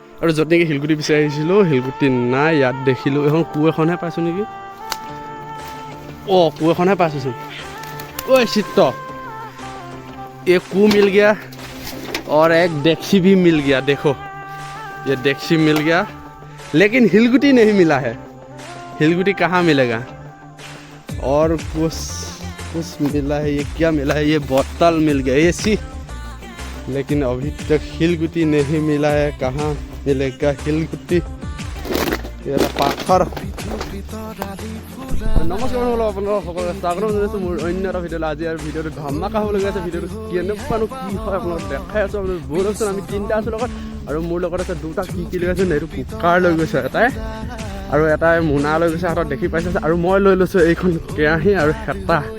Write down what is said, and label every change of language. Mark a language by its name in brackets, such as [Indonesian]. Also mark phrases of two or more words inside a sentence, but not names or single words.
[Assamese] আৰু য'ত নেকি শিলগুটি বিচাৰি আহিছিলোঁ শিলগুটি নাই ইয়াত দেখিলোঁ এখন কু এখনহে পাইছোঁ নেকি কু এখনহে পাইছোঁচোন ঐ চিত্ৰ [Hindi] ये कू मिल गया और एक डेक्सी भी मिल गया देखो ये डेक्सी मिल गया लेकिन हिलगुटी नहीं मिला है हिलगुटी कहाँ मिलेगा और कुछ मिला है ये क्या मिला है ये बोतल मिल गया ये सी लेकिन अभी तक हिलगुटी नहीं मिला है कहाँ मिलेगा हिलगुटी ये पाथर [Assamese] नमस्कार আপোনালোক সকলোকে স্বাগতম জনাইছোঁ মোৰ অন্য এটা ভিডিঅ'লৈ আজি আৰু ভিডিঅ'টো ধামাকা হ'বলগীয়া আছে ভিডিঅ'টো কেনেকুৱানো কি হয় আপোনালোকক দেখাই আছোঁ আপোনালোক বহুত আছে আমি তিনিটা আছোঁ লগত আৰু মোৰ লগত আছে দুটা কি লৈ আছে এইটো কুকাৰ লৈ গৈছে এটাই আৰু এটাই মোনা লৈ গৈছে হাতত দেখি পাইছে আৰু মই লৈ লৈছোঁ এইখন কেৰাহী আৰু হেতা